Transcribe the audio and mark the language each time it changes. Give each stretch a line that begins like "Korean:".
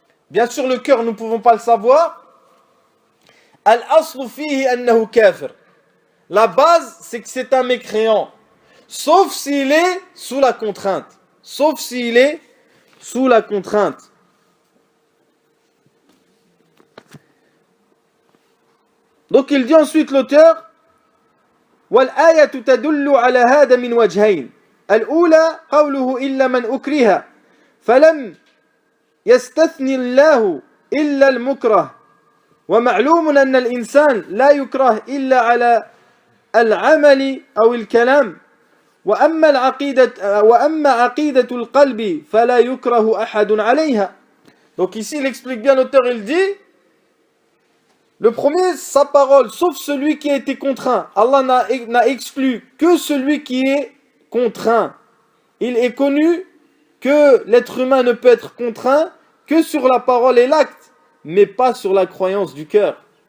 French: Bien sûr le cœur nous ne pouvons pas le savoir.
Arabic: Al-aslu fihi annahu kafir.
French: La base c'est que c'est un mécréant, sauf s'il est sous la contrainte. Sauf s'il est sous la contrainte. Donc il dit ensuite l'auteur
Arabic: والآية تدل على هذا من وجهين الأولى قوله إلا من أكره فلم يستثني الله إلا المكره ومعلوم أن الإنسان لا يكره إلا على العمل أو الكلام وأما عقيدة القلب فلا يكره أحد عليها.
French: Donc ici il explique bien l'auteur, il dit le premier, sa parole, sauf celui qui a été contraint. Allah n'a exclu que celui qui est contraint. Il est connu que l'être humain ne peut être contraint que sur la parole et l'acte, mais pas sur la croyance du cœur.